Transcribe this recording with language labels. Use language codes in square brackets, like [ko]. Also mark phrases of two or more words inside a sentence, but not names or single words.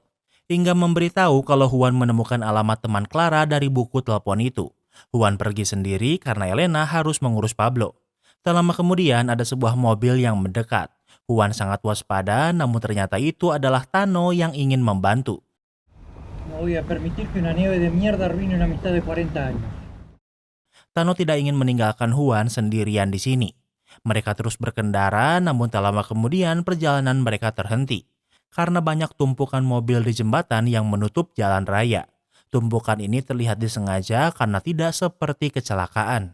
[id] Inga memberitahu kalau Juan menemukan alamat teman Clara dari buku telepon itu. Juan pergi sendiri karena Elena harus mengurus Pablo. Tak lama kemudian ada sebuah mobil yang mendekat. Juan sangat waspada, namun ternyata itu adalah Tano yang ingin membantu. [es] No voy a permitir que una nieve de mierda arruine una amistad de 40 años. [id] Tano tidak ingin meninggalkan Juan sendirian di sini. Mereka terus berkendara, namun tak lama kemudian perjalanan mereka terhenti. Karena banyak tumpukan mobil di jembatan yang menutup jalan raya. Tumpukan ini terlihat disengaja karena tidak seperti kecelakaan.